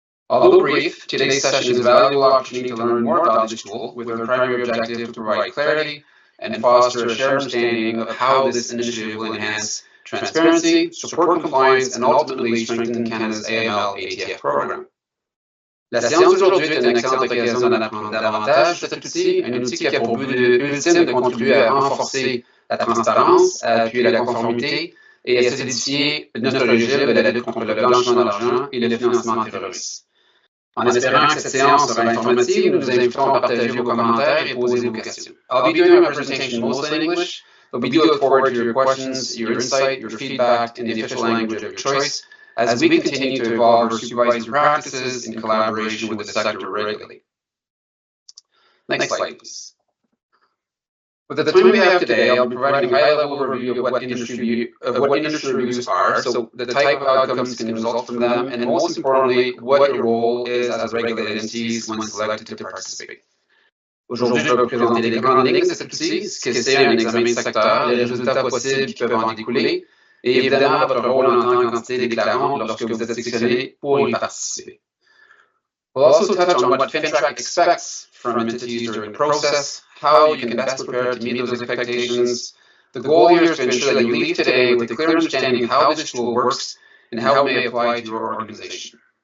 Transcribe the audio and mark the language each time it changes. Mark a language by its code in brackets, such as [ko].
[en] Although brief, today's session is a valuable opportunity to learn more about this tool, with our primary objective to provide clarity and foster a shared understanding of how this initiative will enhance transparency, support compliance, and ultimately strengthen Canada's AML/ATF program. [fr] La séance d'aujourd'hui est une excellente occasion d'en apprendre davantage sur cet outil, un outil qui a pour but ultime de contribuer à renforcer la transparence, à appuyer la conformité et à solidifier notre régime de la lutte contre le blanchiment d'argent et le financement terroriste. En espérant que cette séance sera informative, nous vous invitons à partager vos commentaires et poser vos questions. [en] I'll be doing my presentation mostly in English, but we do look forward to your questions, your insight, your feedback in the official language of your choice as we continue to evolve our supervisory practices in collaboration with the sector regularly. Next slide, please. With the time we have today, I'll be providing a high-level overview of what industry reviews are, so the type of outcomes can result from them, and most importantly, what your role is as regulated entities when selected to participate. [fr] Aujourd'hui, je vais vous présenter les grandes lignes de cet outil, ce que c'est un examen de secteur, les résultats possibles qui peuvent en découler, et évidemment votre rôle en tant qu'entité déclarante lorsque vous êtes sélectionné pour y participer. [en] We'll also touch on what FINTRAC expects from entities during the process, how you can best prepare to meet those expectations. The goal here is to ensure that you leave today with a clear understanding of how this tool works and how it may apply to your organization.